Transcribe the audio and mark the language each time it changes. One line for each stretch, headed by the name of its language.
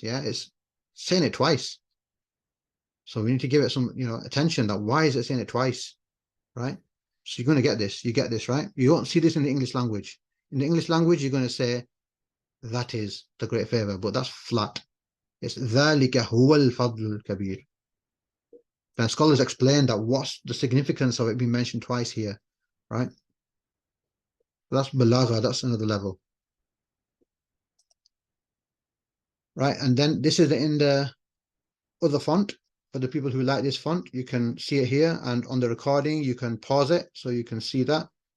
English: Yeah, it's saying it twice. So we need to give it some, attention. That why is it saying it twice? Right? So you're going to get this. You get this, right? You won't see this in the English language. In the English language, you're going to say that is the great favor, but that's flat. It's
Arabic: ذَلِكَ هُوَ الْفَضْلُ الْكَبِيرُ.
English: Then scholars explain that what's the significance of it being mentioned twice here, right? That's balagha, that's another level. Right, and then this is in the other font. For the people who like this font, you can see it here, and on the recording, you can pause it so you can see that.